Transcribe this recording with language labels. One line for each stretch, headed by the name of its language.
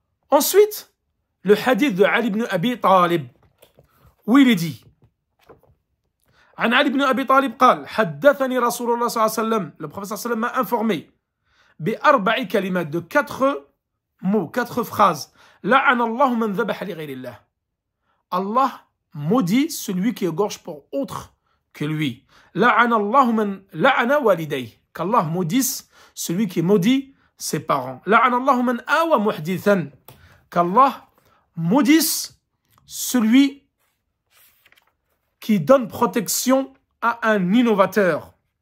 French: Ensuite, le hadith de Ali ibn Abi Talib, où il est dit,
Arabic: عن علي بن أبي طالب قال حدثني رسول الله صلى الله عليه وسلم,
French: le prophète
Arabic: صلى الله عليه وسلم
French: m'a informé
Arabic: بأربع كلمات,
French: de 4 mots, 4 phrases.
Arabic: لعن الله من ذبح لغير الله.
French: Allah maudit celui qui égorge pour autre que lui.
Arabic: لعن الله من لعن والديه,
French: qu'Allah maudisse celui qui maudit ses parents.
Arabic: لعن الله من آوى محدثا,
French: qu'Allah maudisse celui qui donne protection à un innovateur.